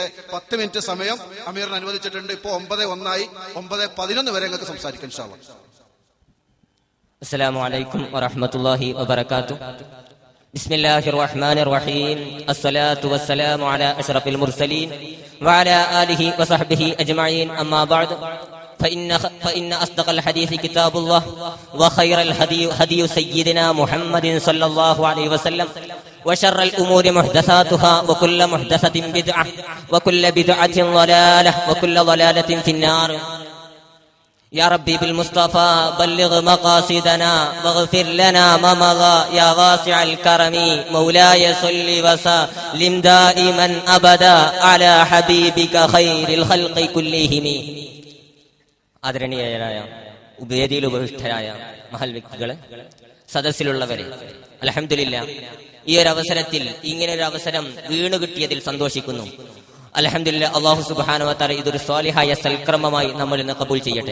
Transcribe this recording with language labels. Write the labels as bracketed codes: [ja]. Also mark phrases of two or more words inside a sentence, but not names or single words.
[ml] 10 മിനിറ്റ് സമയം അമീറിന് അനുവദിച്ചിട്ടുണ്ട്. ഇപ്പോ 9:01 9:11 വരെ നിങ്ങൾക്ക് സംസാരിക്കാം [ar] إن شاء الله. السلام عليكم ورحمة الله وبركاته. بسم الله الرحمن الرحيم. الصلاة والسلام على أشرف المرسلين وعلى آله وصحبه أجمعين. أما بعد. فإن أصدق الحديث كتاب الله وخير الهدي هدي سيدنا محمد صلى الله عليه وسلم وشر الأمور محدثاتها وكل محدثة بدعة وكل بدعة ضلالة وكل ضلالة في النار. يا ربي بالمصطفى بلغ مقاصدنا واغفر لنا ما مضى يا واسع الكرم مولاي صل وسلم دائما أبدا على حبيبك خير الخلق كلهم. [ml] ആദരണീയരായ വേദിയിൽ ഉപവിഷ്ടരായ മഹൽ വ്യക്തികളെ, സദസ്സിലുള്ളവരെ, അൽഹംദുലില്ലാഹ് ഈ ഒരു അവസരത്തിൽ ഇങ്ങനൊരു അവസരം വീണു കിട്ടിയതിൽ സന്തോഷിക്കുന്നു. അൽഹംദുലില്ലാഹ്. [ar] الله سبحانه وتعالى [ml] ഇതൊരു സ്വാലിഹായ സൽക്രമമായി നമ്മളിൽ നിന്ന് കബൂൽ ചെയ്യട്ടെ.